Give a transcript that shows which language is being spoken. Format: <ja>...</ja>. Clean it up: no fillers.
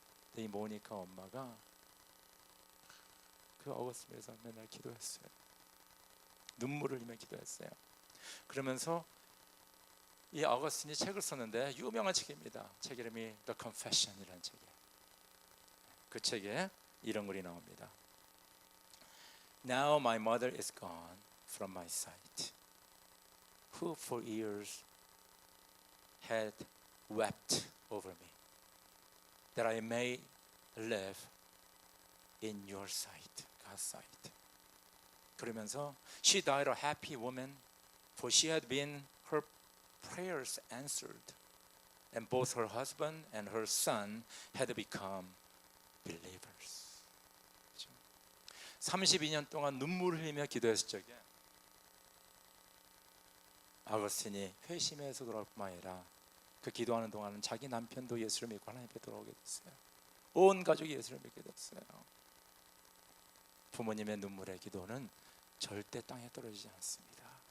<ko>근데 이 모니카 엄마가 그 어거스틴에서 맨날 기도했어요. 눈물을 흘리며 기도했어요. 그러면서 이 어거스틴이 책을 썼는데 유명한 책입니다. 책 이름이 The Confession이라는 책이에요. 그 책에 이런 글이 나옵니다.</ko> <en>Now my mother is gone from my sight, who for years had wept over me, that I may live in your sight, God's sight.</en> <ko>그러면서</ko> <en>she died a happy woman, for she had been her prayers answered, and both her husband and her son had become believers.</en> <ko>32년 동안 눈물을 흘리며 기도했을 적에 아거스틴이 회심해서 돌아올 뿐만 아니라 그 기도하는 동안은 자기 남편도 예수를 믿고 하나님 앞에 돌아오게 됐어요. 온 가족이 예수를 믿게 됐어요. 부모님의 눈물의 기도는 절대 땅에 떨어지지 않습니다.</ko>